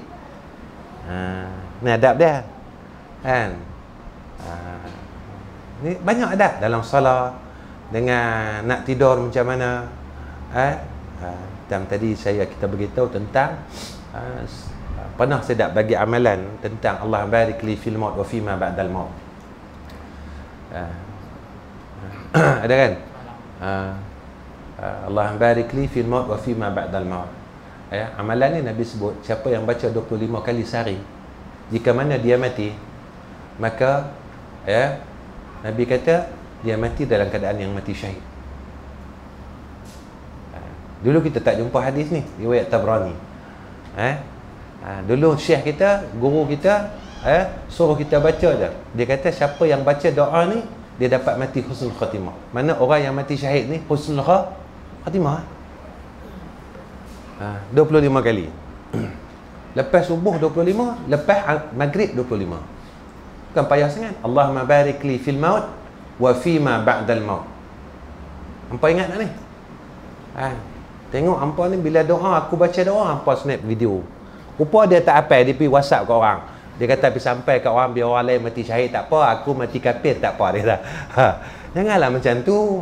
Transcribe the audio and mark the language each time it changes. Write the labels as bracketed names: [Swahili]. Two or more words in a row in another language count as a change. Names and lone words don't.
[Malay] Ni adab dia. Ni banyak adab dalam salat. Dengan nak tidur macam mana. Dan tadi kita beritahu tentang pernah saya tak bagi amalan tentang [Arabic] الله بارك لي في الموت وفيما بعد الموت. [Malay] Ada kan? [Arabic] الله بارك لي في الموت وفيما بعد الموت. [Malay] Amalan ni Nabi sebut, siapa yang baca 25 kali sehari, jika mana dia mati, maka Nabi kata dia mati dalam keadaan yang mati syahid. Dulu kita tak jumpa hadis ni, riwayat Tabrani. Dulu syekh kita, guru kita suruh kita baca je. Dia kata siapa yang baca doa ni, dia dapat mati husnul khatimah. Mana orang yang mati syahid ni husnul khatimah. 25 kali. Lepas subuh 25, lepas maghrib 25. Bukan payah sangat. [Arabic] اللهم بارك لي في الموت وفيما بعد الموت. [Malay] Hampa ingat tak ni? Tengok hampa ni bila doa, aku baca doa, hampa [English] snap video. [Malay] Rupa dia tak apa, dia pergi WhatsApp ke orang. Dia kata pergi sampai kat orang, biar orang lain mati syahid tak apa, aku mati kafir tak apa, dia kata. Janganlah macam tu.